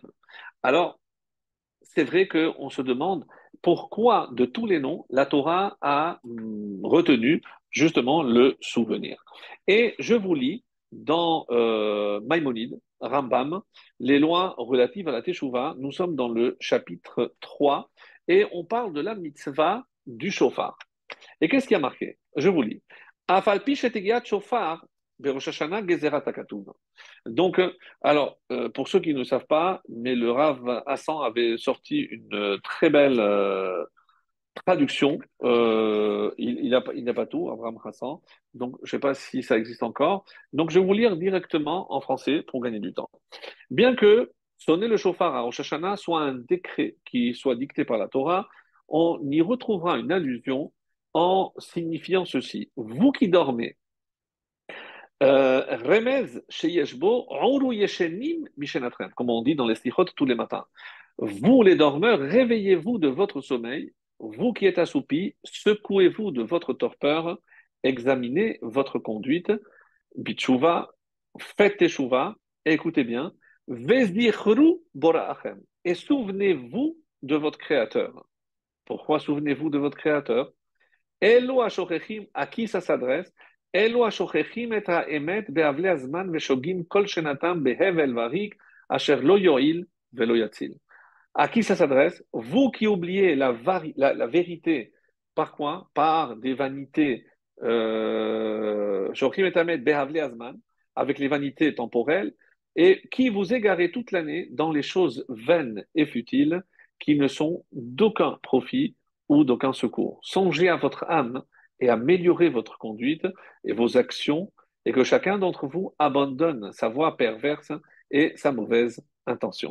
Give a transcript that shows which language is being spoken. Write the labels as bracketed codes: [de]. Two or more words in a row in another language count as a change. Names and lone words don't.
[fr] Alors, c'est vrai qu'on se demande pourquoi, de tous les noms, la Torah a retenu justement le souvenir. Et je vous lis dans Maïmonide, Rambam, les lois relatives à la Teshuvah. Nous sommes dans le chapitre 3 et on parle de la mitzvah du shofar. Et qu'est-ce qui a marqué? Je vous lis. [he] אף על פי שתקיעת שופר בראש השנה גזרת הכתוב. [fr] Donc, pour ceux qui ne savent pas, mais le Rav Hassan avait sorti une très belle traduction. Il n'a pas tout, Abraham Hassan. Donc, je ne sais pas si ça existe encore. Donc, je vais vous lire directement en français pour gagner du temps. Bien que sonner le chauffard à Rosh Hashanah soit un décret qui soit dicté par la Torah, on y retrouvera une allusion en signifiant ceci. Vous qui dormez, [he] רמז שיש בו, עורו ישנים משנתכם, [fr] comme on dit dans les stichot tous les matins. Vous les dormeurs, réveillez-vous de votre sommeil. Vous qui êtes assoupis, secouez-vous de votre torpeur. Examinez votre conduite. Bitshuva, faites teshuva. Et écoutez bien. [he] וזכרו בוראכם. [fr] Et souvenez-vous de votre Créateur. Pourquoi souvenez-vous de votre Créateur? [he] אלו השוכחים, [fr] à qui ça s'adresse? [he] אלו השוכחים את האמת בעוולה הזמן ושוגים כל שנתם בהבל וריק, אשר לא יועיל ולא יציל. [fr] À qui ça s'adresse? Vous qui oubliez la vérité, par quoi? Par des vanités, [he] שוכחים את האמת בהבלי הזמן, [fr] avec les vanités temporelles, et qui vous égarez toute l'année dans les choses vaines et futiles qui ne sont d'aucun profit ou d'aucun secours. Songez à votre âme et améliorez votre conduite et vos actions, et que chacun d'entre vous abandonne sa voie perverse et sa mauvaise intention.